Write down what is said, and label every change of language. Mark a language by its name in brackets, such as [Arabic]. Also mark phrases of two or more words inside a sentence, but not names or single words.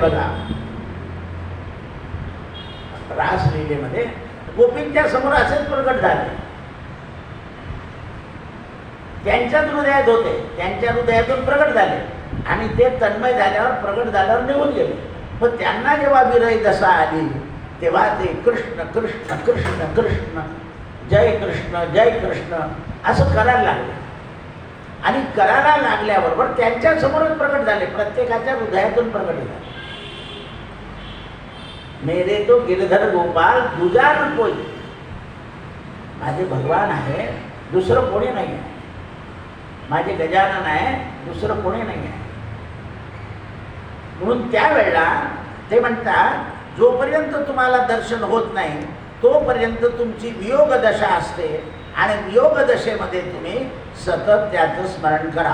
[Marathi] बघा, रासलीलेमध्ये गोपींच्या समोर असेच प्रकट झाले. त्यांच्याच हृदयात होते, त्यांच्या हृदयातून प्रकट झाले आणि ते तन्मय झाल्यावर, प्रकट झाल्यावर निघून गेले. पण त्यांना जेव्हा विरह दशा आली तेव्हा ते कृष्ण कृष्ण कृष्ण कृष्ण, जय कृष्ण जय कृष्ण असं करायला लागले. आणि करायला लागल्याबरोबर त्यांच्या समोरच प्रकट झाले, प्रत्येकाच्या हृदयातून प्रकट झाले. [Hindi] मेरे तो गिरधर गोपाल तुझा न कोई, [Marathi] माझे भगवान आहे, दुसरं कोणी नाही आहे. माझे गजानन आहे, दुसरं कोणी नाही आहे. म्हणून त्यावेळेला ते म्हणतात, जोपर्यंत तुम्हाला दर्शन होत नाही तोपर्यंत तुमची वियोग दशा असते आणि वियोग दशेमध्ये तुम्ही सतत त्याचं स्मरण करा.